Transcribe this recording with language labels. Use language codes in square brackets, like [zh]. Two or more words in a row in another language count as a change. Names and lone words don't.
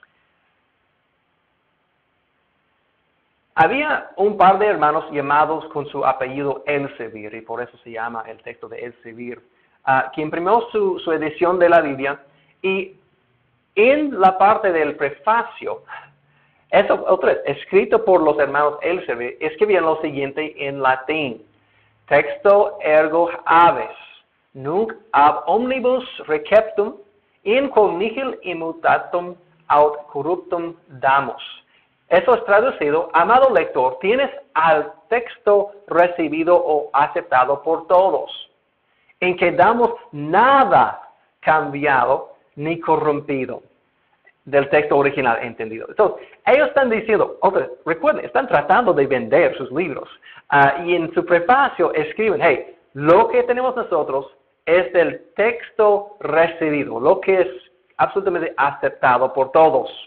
[es] Había un par de hermanos llamados con su apellido Elsevier, y por eso se llama el texto de Elsevier, que imprimió su edición de la Biblia, y en la parte del prefacio, eso otra vez, escrito por los hermanos Elsevier, escribían lo siguiente en latín: [la] texto ergo habes, nunc ab omnibus receptum, in quo nihil immutatum aut corruptum damus. [es] Eso es traducido: amado lector, tienes al texto recibido o aceptado por todos, en que damos nada cambiado ni corrompido del texto original entendido. Entonces, ellos están diciendo, recuerden, están tratando de vender sus libros, y en su prefacio escriben, hey, lo que tenemos nosotros es del texto recibido, lo que es absolutamente aceptado por todos.